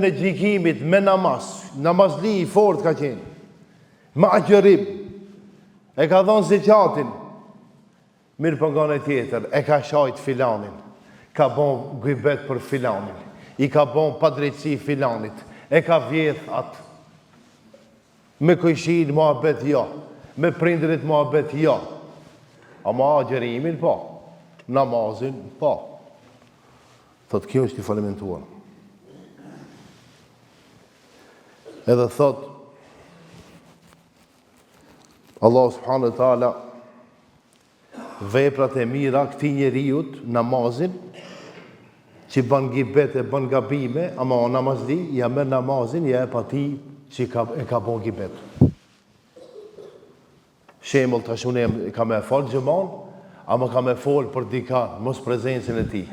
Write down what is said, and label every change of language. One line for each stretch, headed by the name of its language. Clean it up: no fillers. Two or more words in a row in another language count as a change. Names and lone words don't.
Albanian: e gjykimit me namazli i fort ka qenë, me agjërim, e ka dhënë zekatin, mirë për nga në tjetër, e ka shajt filanin, ka bon gjybet për filanin, i ka bon padrejtësi filanit, e ka vjedh atë, me kujshin muhabet jo, me prindrit muhabet jo, ama agjerimin po, namazin po. Thot, kjo është i falimentuar. Edhe thot,
Arabic: الله سبحانه وتعالى,
Albanian: veprat e mira këtij njeriut, namazin, që bën gibet e bën gabime, ama o namazli, ja merr namazin, ja e pati që e ka bën gibet. Shembull, tash unë kam e fal xhaman, ama kam e fol për dikan, mos prezencën e tij.